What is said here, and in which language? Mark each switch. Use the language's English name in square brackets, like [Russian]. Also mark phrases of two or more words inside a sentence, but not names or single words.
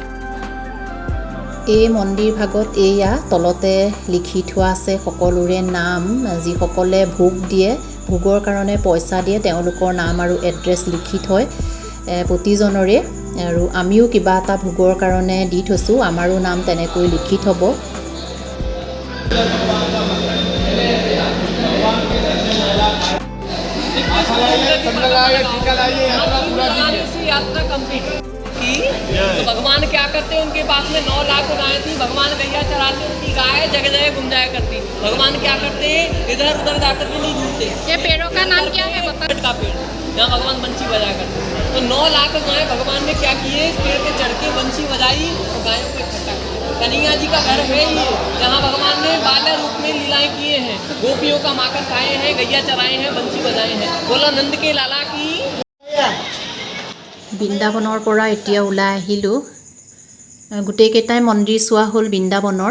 [Assamese] এই মন্দিৰ ভাগত এয়া তলতে লিখি থোৱা আছে সকলোৰে নাম। যিসকলে ভোগ দিয়ে, ভোগৰ কাৰণে পইচা দিয়ে, তেওঁলোকৰ নাম আৰু এড্ৰেছ লিখি থয় প্ৰতিজনৰে। আৰু আমিও কিবা এটা ভোগৰ কাৰণে দি থৈছোঁ, আমাৰো নাম তেনেকৈ লিখি থ'ব। [Hindi] तो भगवान क्या करते हैं, उनके पास में 9 लाख गायें थी। भगवान गैया चराते, उनकी गाय जगह जगह घूम जाया करती। भगवान क्या करते हैं, इधर उधर जाकर के नहीं घूमते। ये पेड़ों का नाम क्या है बता। का पेड़, यहाँ भगवान बंसी बजाया करते। तो 9 लाख गाय भगवान ने क्या किए, पेड़ पे चढ़ के बंसी बजाई और गायों को इकट्ठा किया। कन्हैया जी का घर है ये, जहाँ भगवान ने बाला रूप में लीलाएं किए हैं, गोपियों का माखन खाए हैं, गैया चराए हैं, बंसी बजाए हैं। बोला नंद के लाला की। [Assamese] বৃন্দাবনৰ পৰা এতিয়া ওলাই আহিলোঁ। গোটেইকেইটাই মন্দিৰ চোৱা হ'ল বৃন্দাবনৰ।